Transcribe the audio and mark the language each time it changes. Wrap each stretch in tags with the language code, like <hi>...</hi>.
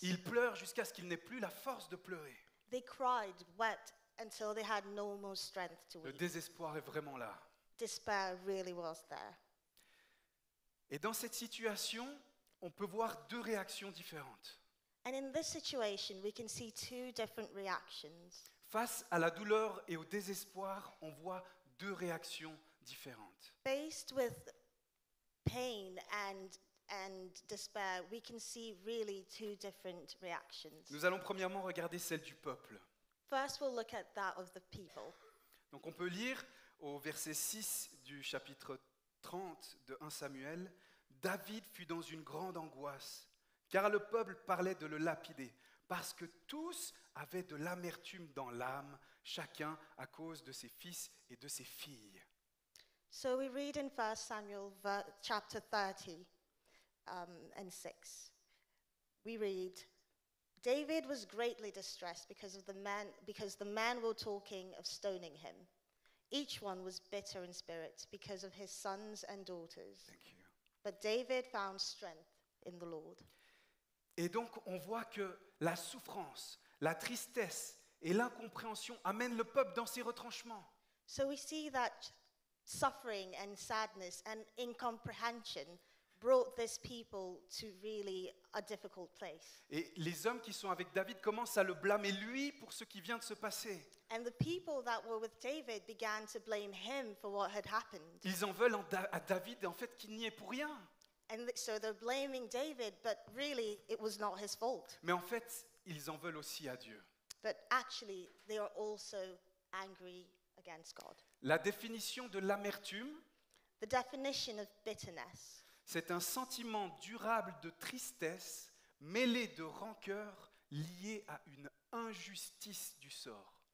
<fr>Ils pleurent jusqu'à ce qu'ils n'aient plus la force de pleurer.</fr> <en>They cried, wept until they had no more strength to</en> <fr>Le</fr> <en>weep.</en> <fr>désespoir est vraiment là.</fr> <en>Despair really was there.</en> <fr>Et dans cette situation, on peut voir deux réactions différentes.</fr> <en>And in this situation, we can see 2 different reactions.</en> <fr>Face à la douleur et au désespoir, on voit deux réactions différentes.</fr> <en>Faced with pain and despair, we can see really 2 different reactions.</en> <fr>Nous allons premièrement regarder celle du peuple.</fr> <en>First, we'll look at that of the people.</en> <fr>Donc on peut lire au verset 6 du chapitre 30 de 1 Samuel, « David fut dans une grande angoisse, car le peuple parlait de le lapider, parce que tous avaient de l'amertume dans l'âme, chacun à cause de ses fils et de ses filles. »</fr> <en>So we read in 1 Samuel chapter 30 and 6. We read, David was greatly distressed because the men were talking of stoning him. Each one was bitter in spirit because of his sons and daughters. Thank you. But David found strength in the Lord.</en> <fr>Et donc on voit que la souffrance, la tristesse et l'incompréhension amènent le peuple dans ses retranchements.</fr> <en>So we see that suffering and sadness and incomprehension brought this people to really a difficult place.</en> <fr>Et les hommes qui sont avec David commencent à le blâmer lui pour ce qui vient de se passer.</fr> <en>And the people that were with David began to blame him for what had happened.</en> <fr>Ils en veulent à David en fait qu'il n'y est pour rien.</fr> <en>And so they're blaming David, but really it was not his fault.</en> <fr>Mais en fait, ils en veulent aussi à Dieu.</fr> <en>But actually, they are also angry against God.</en> <fr>La définition de l'amertume,</fr> <en>The definition of bitterness,</en> <fr>c'est un sentiment durable de tristesse mêlé de rancœur lié à une injustice du sort.</fr>